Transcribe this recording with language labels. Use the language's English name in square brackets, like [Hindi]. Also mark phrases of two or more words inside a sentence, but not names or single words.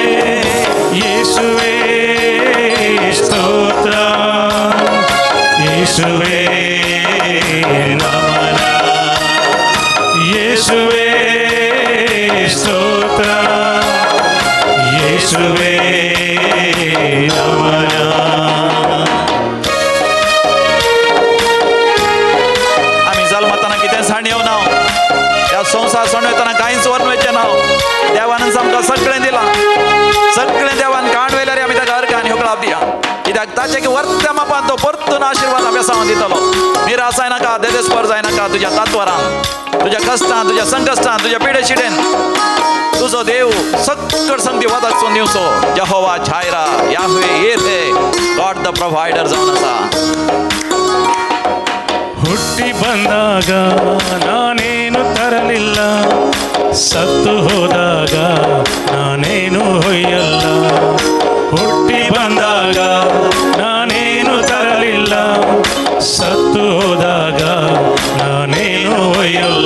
[Kannada] ಯೇಸುವೇ ಸ್ತೋತ್ರ, ಯೇಸುವೇ ನಮನ, ಯೇಸುವೇ ಸ್ತೋತ್ರ, ಯೇಸುವೇ ನಮನ. [Konkani] आम्ही जल्मताना कितें साणी येवं नाव, ह्या संवसार सोडवेताना कांयच वर्णवेचें नाव. देवान आमकां सगळें दिलां, सगळें देवान काण वयल्यार आमी ताका अर्घ आनी होकळाप दिया. कित्याक ताचे वर्त्या मापान तो परतून आशिर्वाद अभ्यासांत दितलो. निराश नाका, देदेस्पर जायनाका तुज्या तांतवरान, तुज्या कश्टान, तुज्या संकश्टान, तुज्या पिडे शिडेन. तुजो देव सकट संगती वचून दिवचो. यहोवा झायरा, याहवे येरे, [English] God the Provider [Konkani] जावन आसा. [Kannada] ಹುಟ್ಟಿ ಬಂದಾಗ ನಾನೇನು ತರಲಿಲ್ಲ, ಸತ್ತು ಹೋದಾಗ ನಾನೇನು ಹೊಯ್ಯಲ್ಲ. ಹುಟ್ಟಿ ಬಂದಾಗ ನಾನೇನು ತರಲಿಲ್ಲ, ಸತ್ತು ಹೋದಾಗ ನಾನೇನು ಹೊಯ್ಯಲ್ಲ.